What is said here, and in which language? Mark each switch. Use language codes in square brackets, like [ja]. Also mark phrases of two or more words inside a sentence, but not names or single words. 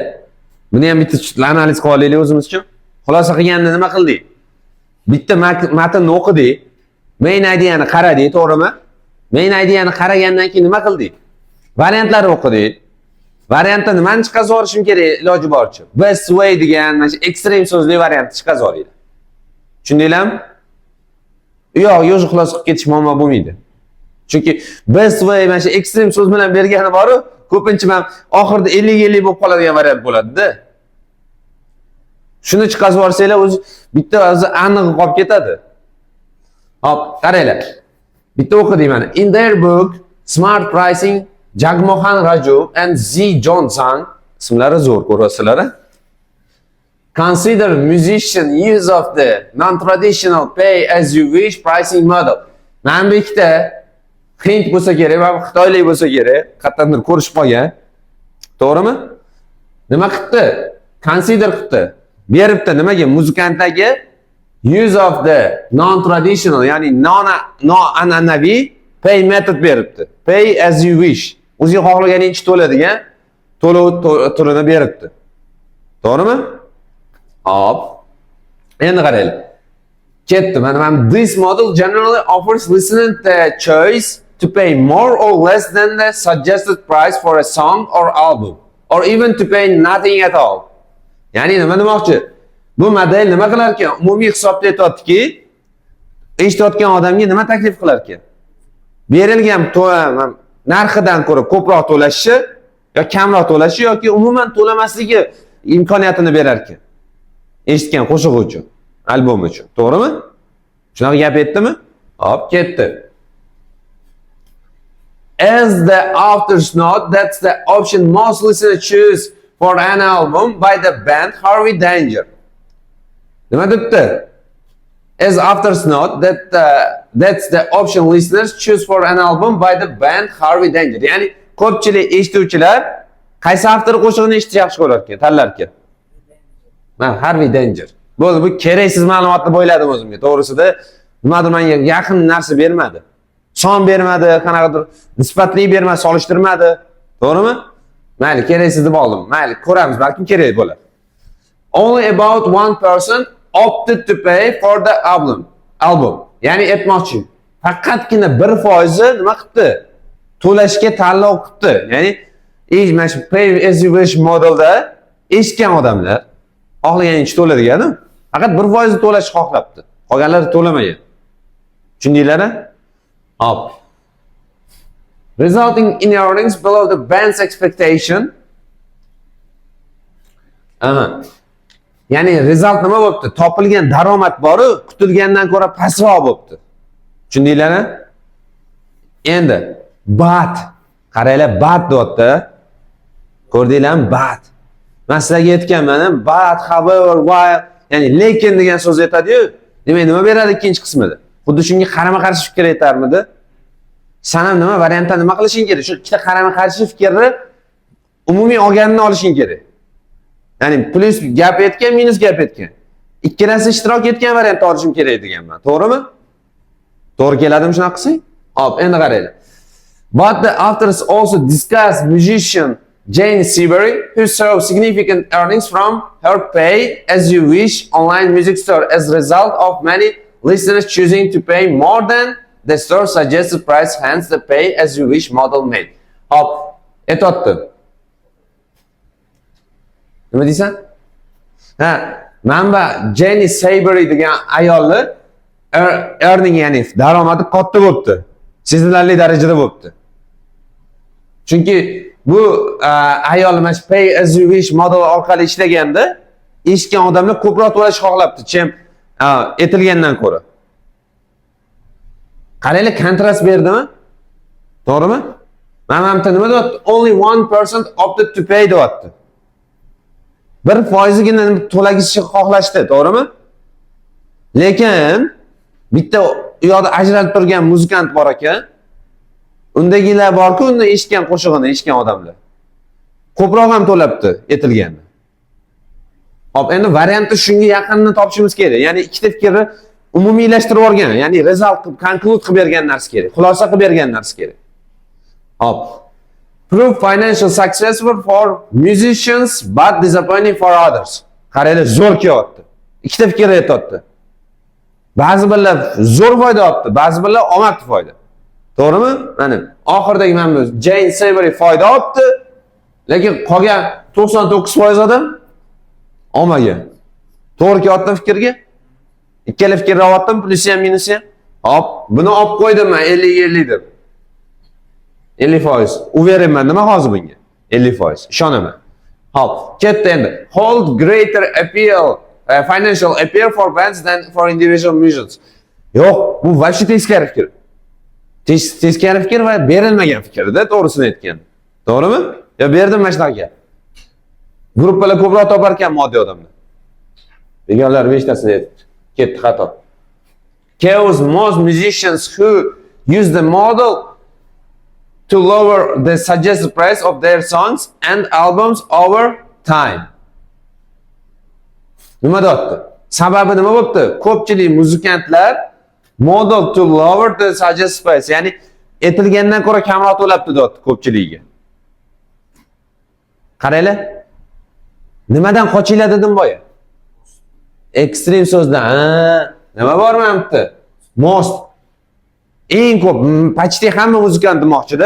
[uz] Buni ham bitta analiz qilib olaylik o'zimiz uchun. Xulosa qilganda nima qildik? Bitta matnni o'qidik. Main ideyani qaradik, to'g'rimi? Main ideyani qaragandan keyin nima qildik? Variantlarni o'qidik. Variantda nimani chiqarib olishim kerak iloji boricha? [en] Best way [uz] degan mana shu ekstrem so'zli variantni chiqarib olinglar. Tushundinglarmi? Yo'q, yo'q xulosa qilib ketish muammo bo'lmaydi. Chunki [en] best way [uz] mana shu ekstrem so'z bilan bergani bor-ku, ko'pincha men oxirida 50-50 bo'lib qoladigan variant bo'ladi-da. Shuni chiqarib olsanglar o'zi bitta o'zi aniq qolib ketadi. Hop, qaranglar. Bitta o'qidik mana. [en] In their book Smart Pricing, Jagmohan Raju and Z. [uz] Johnson ismlari zo'r ko'rasizlar. [en] Consider musician use of the non-traditional pay as you wish pricing model. [uz] Men bu ikkita Hind bo'lsa kerak va Xitoylik bo'lsa kerak, qattandir ko'rishib qolgan. To'g'rimi? Nima qildi? Consider qildi. Beribdi nimaga? Muzikantlarga [en] use of the non-traditional, [uz] ya'ni noan'anaviy [en] pay method [uz] beribdi. [en] Pay as you wish. [uz] O'zingiz xohlaganingcha to'ladigan to'lov turini beribdi. To'g'rimi? Hop. Endi qaranglar. Ketdi. [en] Mana this model generally offers listener the choice to pay more or less than the suggested price for a song or album, or even to pay nothing at all. [uz] Ya'ni nima demoqchi? Bu model nima qilar ekan? Umumiy hisobda aytayotdiki, eshitayotgan odamga nima taklif qilar ekan? Berilgan narxidan ko'ra ko'proq to'lashi yo kamroq to'lashi yoki umuman to'lamasligi imkoniyatini berar ekan. Eshitgan qo'shig'i uchun, albom uchun. To'g'rimi? Shunaqa gap aytdimi? Hop, ketdi. [en] As the authors note, that's the option most listeners choose for an album by the band Harvey Danger. [uz] Nima debdi? [en] As authors note, that's the option listeners choose for an album by the band Harvey Danger. [uz] Ya'ni ko'pchilik eshituvchilar qaysi avtor qo'shig'ini eshitishni yaxshi ko'rar ekan, tanlar ekan. Men Harvey Danger. Bo'ldi, bu keraksiz ma'lumotni bo'yladim o'zimga. To'g'risida nimadir menga yaqin narsa bermadi. Son bermadi, qanaqadir nisbatli bermadi, solishtirmadi. To'g'rimi? Mayli, keraksiz deb oldim. Mayli, ko'ramiz, balkim kerak bo'lar. [en] Only about 1% opted to pay for the album. [uz] Ya'ni aytmoqchi, faqatgina 1% nima qildi? To'lashga tanlov qildi. Ya'ni mana shu [en] pay as you wish [uz] modelda eshitgan odamlar xohlaganicha to'ladigani, faqat 1% to'lashni xohlabdi. Qolganlar to'lamagan. Tushundinglarmi? Hop. [en] Resulting in earnings below the band's expectation. [uz] Ya'ni result nima bo'libdi? Topilgan daromad bori kutilgandan ko'ra pastroq bo'libdi. Tushundinglarmi? Endi but, qaranglar, but deyapti. Ko'rdinglarmi? But. Men sizlarga aytganman, [en] but, however, while, [uz] ya'ni lekin degan so'z aytadi-yu. Demak, nima beradi ikkinchi qismida? Xuddi shunga qarama-qarshi fikr aytarmidi? Sen ham nima variantda nima qilishing kerak? Shu ikkita qarama-qarshi fikrni umumiy olganini olishing kerak. Ya'ni plus gap aytgan, minus gap aytgan. Ikkalasi ishtirok etgan variantni olishim kerak deganman. To'g'rimi? To'g'ri keladimi shunaqa qilsang? Hop, endi qaranglar. [en] But the authors also discussed musician Jane Seabury, who saw significant earnings from her pay as you wish online music store as a result of many listeners choosing to pay more than the store suggested price, hence the pay as you wish model made. [uz] Hop, aytibdi. Nima deysan? Manba Jane Seabury degan ayolni earning, ya'ni daromadi katta bo'libdi. Sezilarli darajada bo'libdi. Chunki bu ayol mana shu [en] pay as you wish [uz] model orqali ishlaganda eshitgan odamlar ko'proq to'lash xohlabdi, chem aytilgandan ko'ra. Qaranglar, kontrast berdimi? To'g'rimi? Mana nima deyapti? [en] Only 1% opted to pay deyapti. [uz] 1%gina to'lagishni xohlashdi, to'g'rimi? Lekin bitta u yoqda ajralib turgan muzikant bor ekan. Undagilar bor-ku, uni eshitgan qo'shig'ini eshitgan odamlar. Ko'proq ham to'labdi aytilganda. Hop, endi variantni shunga yaqinini topishimiz kerak. Ya'ni ikkita fikrni umumiylashtirib olgan, ya'ni result qilib, conclude qilib bergan narsa kerak, xulosa qilib bergan narsa kerak. Hop. [en] Prove financial successful for musicians but disappointing for others. [uz] Qaranglar, zo'r kelyapti. Ikkita fikr aytibdi. Ba'zi birlar zo'r foyda olibdi, ba'zi birlar omadli foyda. To'g'rimi? Mana oxirdagi mana bu Jane Seabury foyda olibdi, lekin qolgan 99% odam olmagan. To'g'ri kelyapti fikrga? Ikkala fikrni oldim, plusi ham minusi ham. Hop, buni olib qo'ydim men 50-50 deb. 50%. U beraman nima hozir bunga? 50%. Ishonaman. Hop, ketdi endi. [en] Hold greater appeal, financial appeal for bands than for individual musicians. [uz] Yo'q, bu vaqti teskari fikr. Teskari fikr va berilmagan fikrda, to'g'risini aytgan. To'g'rimi? Yo, berdim mana shunaqa. Gruppalar ko'proq topar ekan moddiy odamlar. Deganlar 5 tasini aytdi. Ketdi xato. [en] Chaos most musicians who use the model to lower the suggested price of their songs and albums over time. [uz] Nima deyapti? Sababi nima bo'libdi? [en] Ko'pchilik muzikantlar model to lower the suggested price, [uz] ya'ni aytilgandan ko'ra kamroq to'labdi deyapti ko'pchiligiga. Qaranglar. Nimadan qochinglar dedim boya? Ekstrem so'zdan. Nima bor mana bu yerda? Most. Eng ko'p, почти hamma muzikant demoqchi-da.